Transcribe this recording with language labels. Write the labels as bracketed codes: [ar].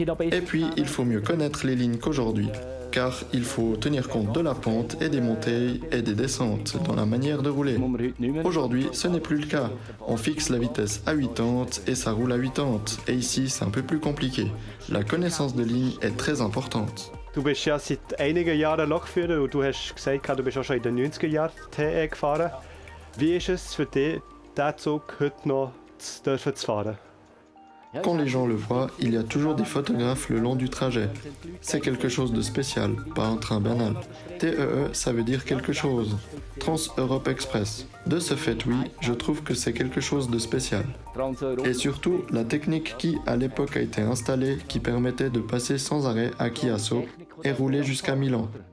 [fr] Et puis, il faut mieux connaître les lignes qu'aujourd'hui, car il faut tenir compte de la pente et des montées et des descentes dans la manière de rouler. Aujourd'hui, ce n'est plus le cas. On fixe la vitesse à 80 et ça roule à 80. Et ici, c'est un peu plus compliqué. La connaissance de ligne est très importante. [de] Du bist ja seit einigen Jahren Lokführer und du hast gesagt, du bist auch schon in den 90er Jahren TE gefahren. Wie ist es für dich, diesen Zug heute noch zu fahren? [fr] Quand les gens le voient, il y a toujours des photographes le long du trajet. C'est quelque chose de spécial, pas un train banal. TEE, ça veut dire quelque chose. Trans-Europe Express. De ce fait, oui, je trouve que c'est quelque chose de spécial. Et surtout, la technique qui, à l'époque, a été installée, qui permettait de passer sans arrêt à Chiasso et rouler jusqu'à Milan.